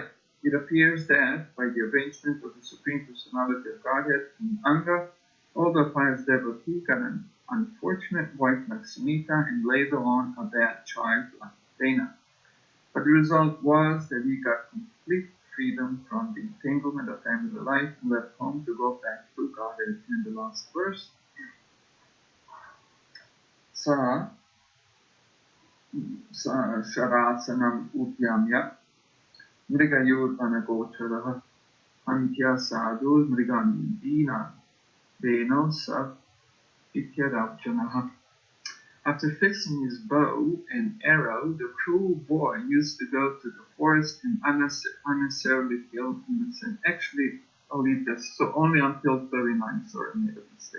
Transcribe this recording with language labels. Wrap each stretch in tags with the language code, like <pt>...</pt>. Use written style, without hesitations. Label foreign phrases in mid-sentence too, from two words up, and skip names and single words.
<en>It appears that, by the arrangement of the Supreme Personality of Godhead, King Anga, although pious devotee, got an unfortunate wife like Sunita and later on a bad child like Dana. But the result was that he got complete freedom from the entanglement of family life and left home to go back to Godhead. In the last verse,</en> <sa>Sa Sharasanam Udyamya Mrigayur Vanagocharaha Antya Sadhu Mriganindina Veno Sat Ityarabjanaha.</sa> <en>After fixing his bow and arrow, the cruel boy used to go to the forest and unnecessarily kill innocent. Actually, I'll leave this. So only until 39, sorry, I made a mistake.</en>